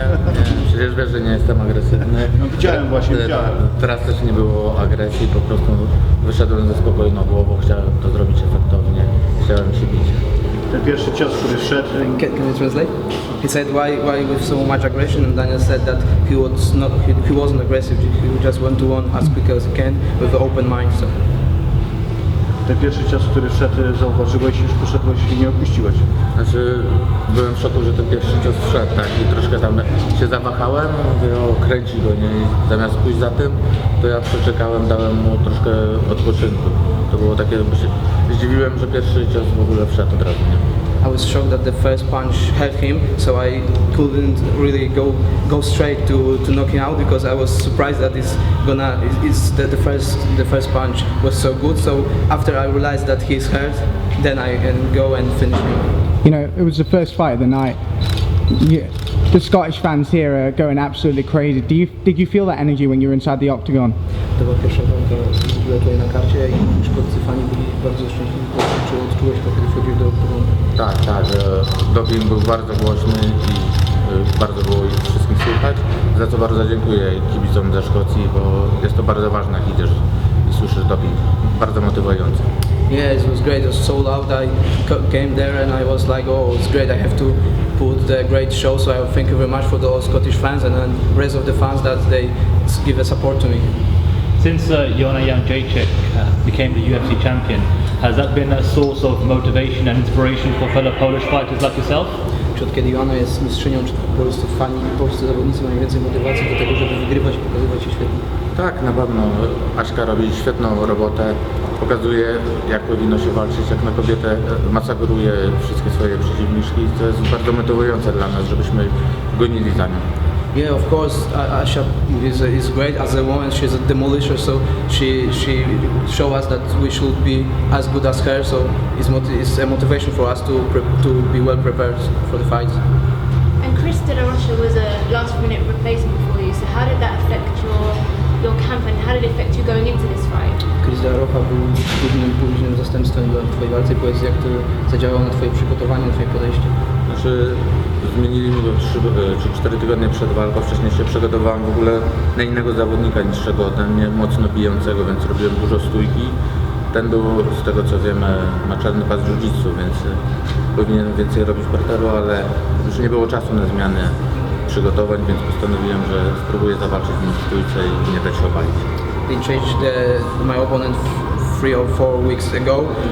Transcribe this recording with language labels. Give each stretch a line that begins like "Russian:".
Polish: Nie, przecież wiesz, że nie jestem agresywny. No widziałem właśnie, widziałem. Teraz też nie było agresji, po prostu wyszedłem ze spokojną głową, chciałem to zrobić efektownie, chciałem się bić. Ten pierwszy cios, który wszedł.
English: Can you translate? He said why with so much aggression, and Daniel said that he wasn't aggressive. He just went to one as quick as he can with an open mind. So.
Polish: Ten pierwszy cios, który wszedł, zauważyłeś, już poszedłeś i nie opuściłeś. Znaczy, byłem w szoku, że ten pierwszy cios wszedł, tak, i troszkę tam się zawahałem, mówię, o, kręci go, nie, i zamiast pójść za tym, to ja przeczekałem, dałem mu troszkę odpoczynku. To było takie, zdziwiłem, że pierwszy cios w ogóle wszedł od razu, nie?
English: I was shocked that the first punch hurt him, so I couldn't really go straight to knock him out because I was surprised that the first punch was so good. So after I realized that he's hurt, then I can go and finish him. You know, it was the first fight of the night. The Scottish fans here are going absolutely crazy. Did you feel that energy when you were inside the octagon?
Polish: To była pierwsza walka tutaj na karcie i szkodcy fani byli bardzo szczęśliwi. Czy odczułeś to, kiedy wchodziłeś do oktagonu? Tak, doping był bardzo głośny i bardzo było ich wszystkich słychać, za co bardzo dziękuję kibicom ze Szkocji, bo jest to bardzo ważne, jak idziesz i słyszysz doping, bardzo motywujące.
English: Yeah, it was great. It was so loud. I came there and I was like, oh, it's great. I have to put the great show. So I thank you very much for the all Scottish fans and then rest of the fans that they give a support to me. Since Omielańczuk became the UFC champion, has that been a source of motivation and inspiration for fellow Polish fighters like yourself?
Polish: Czy od kiedy Joanna jest mistrzynią, czy po prostu fani i polscy zawodnicy mają więcej motywacji do tego, żeby wygrywać i pokazywać się świetnie? Tak, na pewno. Aśka robi świetną robotę, pokazuje, jak powinno się walczyć, jak na kobietę masakruje wszystkie swoje przeciwniczki. To jest bardzo motywujące dla nas, żebyśmy gonili za nią.
English: Yeah, of course, Asha is great as a woman. She's a demolisher, so she shows us that we should be as good as her. So it's a motivation for us to be well prepared for the fight. And Chris De La Rocha was a last-minute replacement for you. So how did that affect your camp and how did it affect you going into this fight?
Polish: Chris De La Rocha był późnym zastępstwem w twojej walce. Powiedz, jak to zadziałało na twoje przygotowanie, na twoje podejście? Znaczy, zmienili mi go 3 czy 4 tygodnie przed walką. Wcześniej się przygotowałem w ogóle na innego zawodnika niższego ode mnie, mocno bijącego, więc robiłem dużo stójki. Ten był, z tego co wiemy, ma czarny pas jiu-jitsu, więc powinien więcej robić parteru, ale już nie było czasu na zmianę przygotowań, więc postanowiłem, że spróbuję zawalczyć z nim w stójce i nie dać się obalić.
English: They changed my opponent 3 or 4 weeks ago.